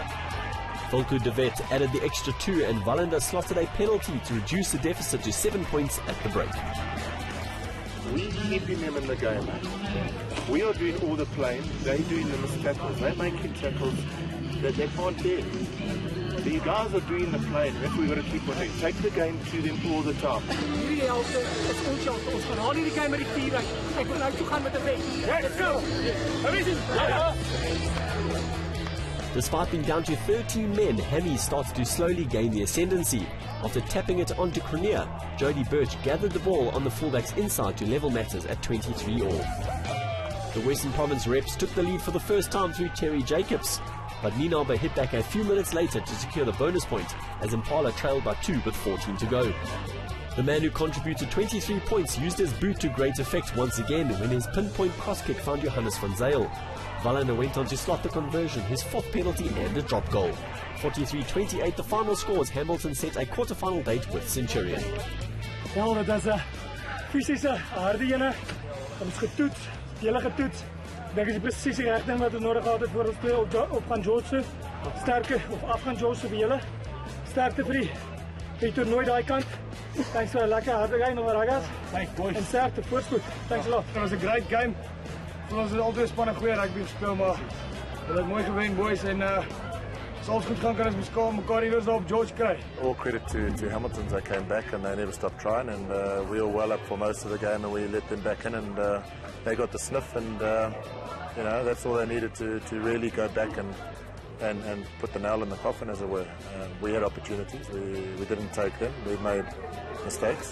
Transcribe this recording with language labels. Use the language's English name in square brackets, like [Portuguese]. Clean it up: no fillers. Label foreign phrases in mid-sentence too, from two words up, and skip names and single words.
[English] Valke de Vet added the extra 2 and Wallander slotted a penalty to reduce the deficit to 7 points at the break. We keeping them in the game. We are doing all the playing, they're doing the missed tackles, they're making tackles that they can't do. The guys are doing the playing, that's what we've got to keep on doing. Take the game to them all the time. [Afrikaans] Hierdie helfte is ons helfte. Ons gaan haal hierdie game met die 4 uit. Ek wil nou toe gaan met 'n wen. [English] Let's go! Despite being down to 13 men, Hammy started to slowly gain the ascendancy. After tapping it onto Cronier, Jody Birch gathered the ball on the fullback's inside to level matters at 23-all. The Western Province reps took the lead for the first time through Terry Jacobs, but Nienaber hit back a few minutes later to secure the bonus point as Impala trailed by 2 with 14 to go. The man who contributed 23 points used his boot to great effect once again when his pinpoint cross kick found Johannes van Zyl. Wallander went on to slot the conversion, his 4th penalty and a drop goal. 43-28 the final scores. Hamilton set a quarter-final date with Centurion. [Afrikaans] Ja, dit is 'n fisiese harde ene. Ons getoets, hele getoets. Ek dink dit is presies die regte ding wat ons nodig gehad het voor ons speel op van George. Sterker of af van George vir julle. Sterkte vir die toernooi daai kant. [English] Thanks for a [Afrikaans] lekker harde [English] game, Ragas. Thanks, boys. [Afrikaans] En sterkte, voorspoed. [English] Thanks a lot. It was a great game. It was [Afrikaans] altyd spanning goeie rugby gespeel, maar hulle het mooi gewen, boys. En as alles goed gaan, kan ons mekaar iewers daar op George kry. [English] All credit to Hamiltons. They came back and they never stopped trying, and we were well up for most of the game, and we let them back in, and they got the sniff, and you know, that's all they needed to really go back and put the nail in the coffin, as it were. We had opportunities, we didn't take them, we made mistakes.